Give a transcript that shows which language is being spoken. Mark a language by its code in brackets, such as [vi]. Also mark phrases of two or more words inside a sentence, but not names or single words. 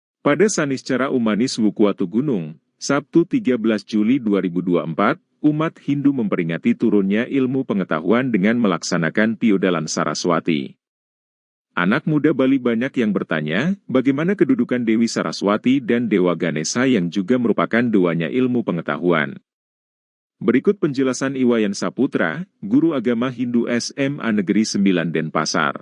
[id] Pada Saniscara Umanis Wukuwatu Gunung, Sabtu 13 Juli 2024, umat Hindu memperingati turunnya ilmu pengetahuan dengan melaksanakan Tiodalan Saraswati. Anak muda Bali banyak yang bertanya, bagaimana kedudukan Dewi Saraswati dan Dewa Ganesha yang juga merupakan dewanya ilmu pengetahuan. Berikut penjelasan Iwayan Saputra, guru agama Hindu SMA Negeri 9 Denpasar.